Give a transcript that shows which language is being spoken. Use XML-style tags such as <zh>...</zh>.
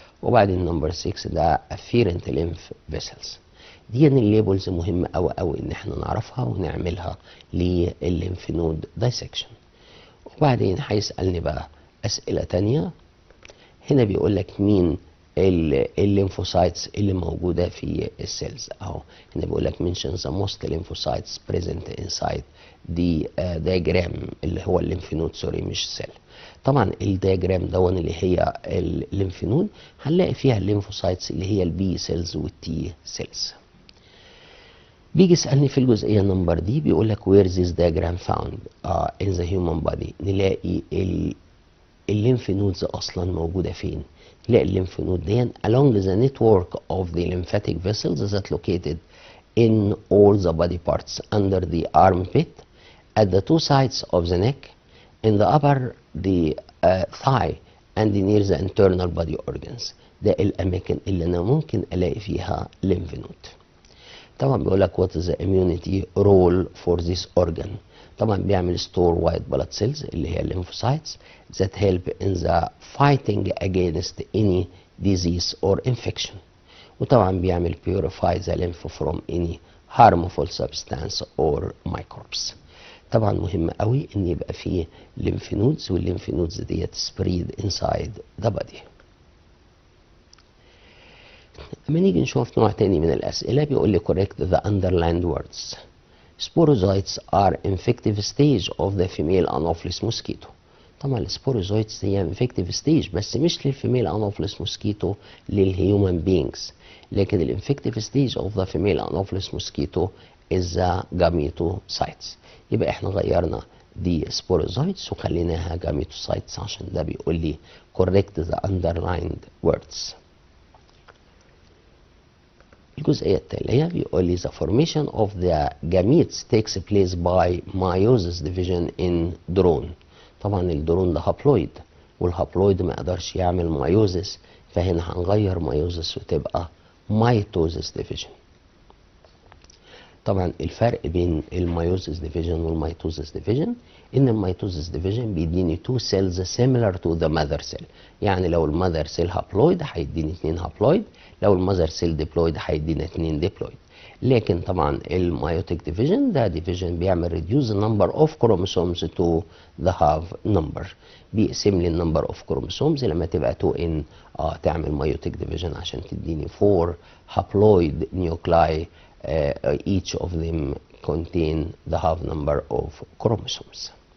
<ar>وبعدين نمبر 6 ده</ar> <en>efferent lymph vessels.</en> <ar>دي الليبلز مهمة أوي أوي إن احنا نعرفها ونعملها للليمف نود دايسكشن. وبعدين هيسألني بقى أسئلة تانية. هنا بيقول لك مين الليمفوسايتس اللي موجودة في السيلز أهو. هنا بيقول لك</ar> <en>mention the most lymphocytes present inside</en> <ar>دي diagram اللي هو الليمف نود سوري مش سيل. طبعا الدياجرام دون اللي هي الليمف نود هنلاقي فيها الليمفوسايتس اللي هي البي سيلز والتي سيلز. بيجي يسألني في الجزئية نمبر دي بيقول لك</ar> <en>where this diagram found in the human body.</en> <ar>نلاقي الليمف نودز أصلا موجودة فين. نلاقي الليمف نود دي</ar> <en>along the network of the lymphatic vessels that located in all the body parts under the armpit, at the 2 sides of the neck, in the upper the thigh and near the internal body organs.</en> <ar>ده الأماكن اللي أنا ممكن ألاقي فيها lymph node. طبعا بيقول لك</ar> <en>what is the immunity role for this organ.</en> <ar>طبعا بيعمل</ar> <en>store white blood cells</en> <ar>اللي هي</ar> <en>lymphocytes that help in the fighting against any disease or infection.</en> <ar>وطبعا بيعمل</ar> <en>purify the lymph from any harmful substance or microbes.</en> <ar>طبعا مهم قوي ان يبقى فيه lymph nodes والlymph nodes ديت</ar> <en>spread inside the body.</en> <ar>لما نيجي نشوف نوع تاني من الأسئلة بيقول لي</ar> <en>correct the underlined words. Sporozoites are infective stage of the female Anopheles mosquito.</en> <ar>طبعا السبوروزويتس هي</ar> <en>infective stage</en> <ar>بس مش للفيميل</ar> <en>Anopheles mosquito للهيومن beings،</en> <ar>لكن الانفكتيف</ar> <en>stage of the female Anopheles mosquito is the gametocytes.</en> <ar>يبقى احنا غيرنا دي sporozoites وخليناها gametocytes عشان ده بيقول لي</ar> <en>correct the underlined words.</en> <ar>الجزئية التالية بيقول لي</ar> <en>the formation of the gametes takes place by meiosis division in drone.</en> <ar>طبعا الدرون ده هابلويد والهابلويد ما يقدرش يعمل مايوزس، فهنا هنغير مايوزس وتبقى مايتوزس ديفيجن. طبعا الفرق بين المايوزس ديفيجن والمايتوزس ديفيجن ان المايتوزس ديفيجن بيديني</ar> <en>2 cells similar to the mother cell.</en> <ar>يعني لو المذر سيل هابلويد هيديني 2 هابلويد، لو المذر سيل ديبلويد هيدينا 2 ديبلويد. لكن طبعا الميوتيك ديفيجن ده ديفيجن بيعمل</ar> <en>reduce the number of chromosomes to the half number،</en> <ar>بيقسم لي النمبر اوف كروموسومز لما تبقى 2n تعمل ميوتيك ديفيجن عشان تديني</ar> <en>4 haploid nuclei each of them contain the half number of chromosomes.</en>